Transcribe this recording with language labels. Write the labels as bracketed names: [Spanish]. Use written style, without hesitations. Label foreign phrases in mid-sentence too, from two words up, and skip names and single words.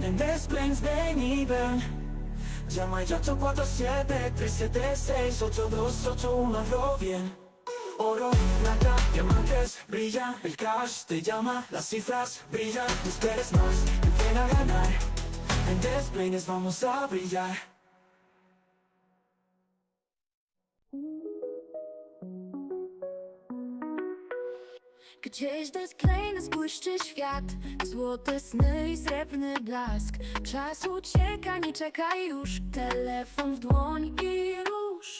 [Spanish] En Desplanes ven y ven. Llama ya 847-376-8281, hazlo bien. Oro, plata, diamantes brillan. El cash te llama, las cifras brillan. No esperes más, ven a ganar. En Desplanes vamos a brillar. [Polish] Gdzieś Desplanes błyszczy świat. Złote sny i srebrny blask. Czas ucieka, nie czekaj już. Telefon w dłoń i rusz.